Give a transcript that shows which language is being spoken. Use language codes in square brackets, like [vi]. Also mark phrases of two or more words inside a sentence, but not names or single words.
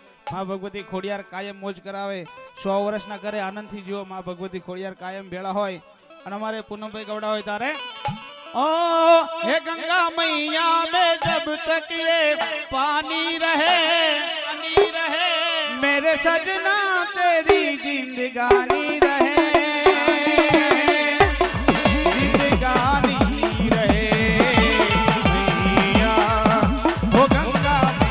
[gu] માં ભગવતી ખોડિયાર કાયમ મોજ કરાવે, 100 વર્ષના કરે આનંદથી જીવો. માં ભગવતી ખોડિયાર કાયમ ભેળા હોય. અને અમારે પૂનમભાઈ ગવડા હોય તારે [hi] ओ हे गंगा मैया में जब तक ये पानी रहे मेरे सजना तेरी जिंदगानी रहे मैया ओ गंगा